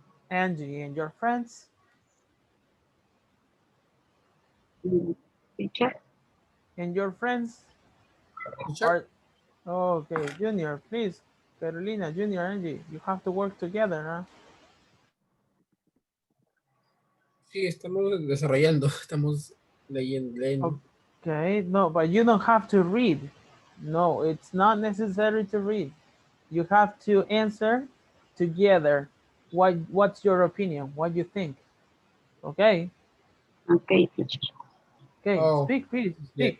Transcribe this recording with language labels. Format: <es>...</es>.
<en>Angie, and your friends? Teacher. And your friends? Teacher? Okay, Junior, please. Carolina, Junior, Angie, you have to work together, huh?</en> <es>Sí, estamos desarrollando, estamos leyendo.</es> <en>Okay, no, but you don't have to read. No, it's not necessary to read. You have to answer together. What's your opinion? What do you think? Okay. Okay, teacher. Okay, Oh, speak, please. Speak,</en>